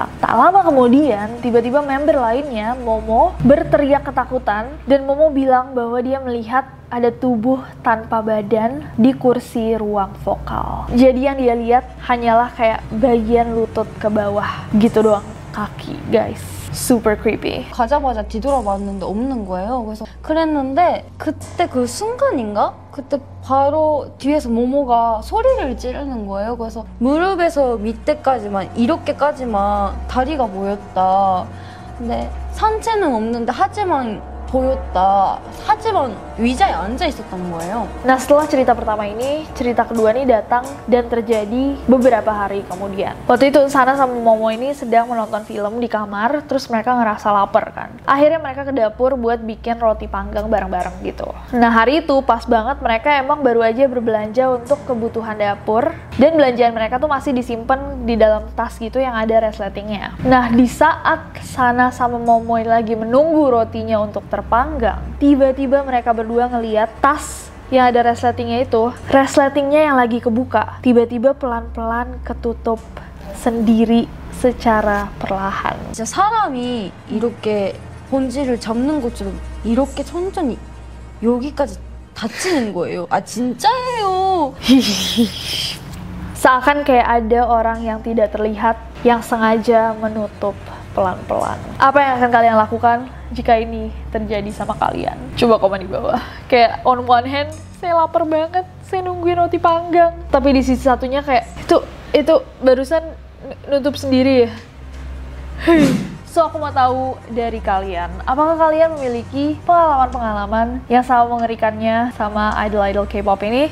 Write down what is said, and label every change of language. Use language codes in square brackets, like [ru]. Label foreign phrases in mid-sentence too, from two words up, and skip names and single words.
[id] Tak lama kemudian, tiba-tiba member lainnya, Momo, berteriak ketakutan, dan Momo bilang bahwa dia melihat ada tubuh tanpa badan di kursi ruang vokal. Jadi yang dia lihat hanyalah kayak bagian lutut ke bawah gitu doang, kaki guys. [en] Super creepy. [ko] 가자마자 뒤돌아봤는데 없는 거예요. 그래서 그랬는데 그때 그 순간인가? 그때 바로 뒤에서 모모가 소리를 지르는 거예요. 그래서 무릎에서 밑에까지만 이렇게까지만 다리가 보였다. 근데 상체는 없는데 하지만 보였다. 하지만 의자에 앉아 있었던 거예요. [id] Nah, setelah cerita pertama ini, cerita kedua nih datang dan terjadi beberapa hari kemudian. Waktu itu Sana sama Momo ini sedang menonton film di kamar, terus mereka ngerasa lapar kan. Akhirnya mereka ke dapur buat bikin roti panggang bareng-bareng gitu. Nah, hari itu pas banget mereka emang baru aja berbelanja untuk kebutuhan dapur, dan belanjaan mereka tuh masih disimpan di dalam tas gitu yang ada resletingnya. Nah, di saat Sana sama Momo lagi menunggu rotinya untuk terpanggang, tiba-tiba mereka berdua ngeliat tas yang ada resletingnya itu, resletingnya yang lagi kebuka, tiba-tiba pelan-pelan ketutup sendiri secara perlahan. [ko] 진짜 사람이 이렇게 본질을 잡는 것처럼 이렇게 천천히 여기까지 닫히는 거예요. 아 진짜예요. [id] Seakan kayak ada orang yang tidak terlihat yang sengaja menutup pelan-pelan. Apa yang akan kalian lakukan jika ini terjadi sama kalian? Coba komen di bawah. Kayak [en] on one hand, [id] saya lapar banget, saya nungguin roti panggang. Tapi di sisi satunya kayak, itu barusan nutup sendiri ya? So, aku mau tahu dari kalian, apakah kalian memiliki pengalaman-pengalaman yang sama mengerikannya sama idol-idol K-pop ini?